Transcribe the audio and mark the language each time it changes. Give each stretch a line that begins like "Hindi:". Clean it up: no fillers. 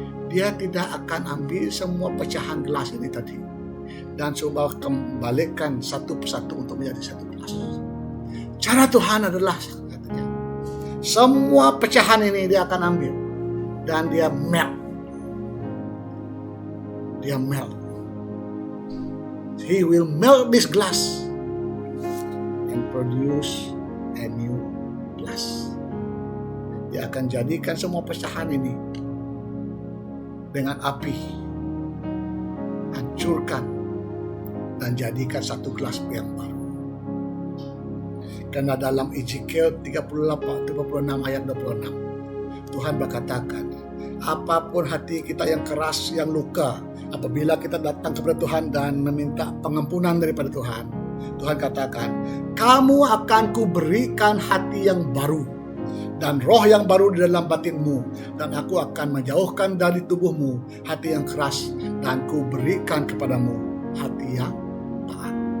Malay: Dia tidak akan ambil semua pecahan gelas ini tadi dan coba kembalikan satu persatu untuk menjadi satu gelas. Cara Tuhan adalah," katanya, "semua pecahan ini dia akan ambil dan dia melt. Dia melt.
English: He will melt this glass and produce a new glass."
Malay: Dia akan jadikan semua pecahan ini dengan api, hancurkan dan jadikan satu gelas yang baru. Karena dalam Ezekiel 36 ayat 26, Tuhan berkatakan, apapun hati kita yang keras, yang luka, apabila kita datang kepada Tuhan dan meminta pengampunan daripada Tuhan, Tuhan katakan, "Kamu akan kuberikan hati yang baru dan roh yang baru di dalam batinmu, dan aku akan menjauhkan dari tubuhmu hati yang keras dan kuberikan kepadamu hati yang taat."